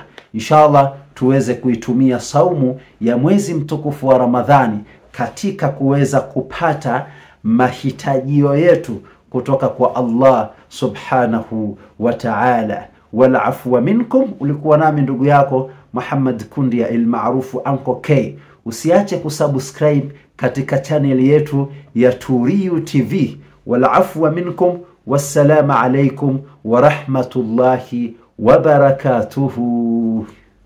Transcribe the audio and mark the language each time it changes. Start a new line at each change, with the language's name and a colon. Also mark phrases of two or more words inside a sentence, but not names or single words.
Swahili: Inshallah tuweze kuitumia saumu ya mwezi mtukufu wa Ramadhani katika kuweza kupata mahitajio yetu kutoka kwa
Arabic: الله سبحانه وتعالى. والعفو منكم.
Swahili: Ulikuwa nami ndugu yako Muhammad Kundia al-maarufu Uncle K. Usiache kusubscribe katika channel yetu ya Turiyu TV.
Arabic: والعفو منكم. والسلام عليكم ورحمة الله وبركاته.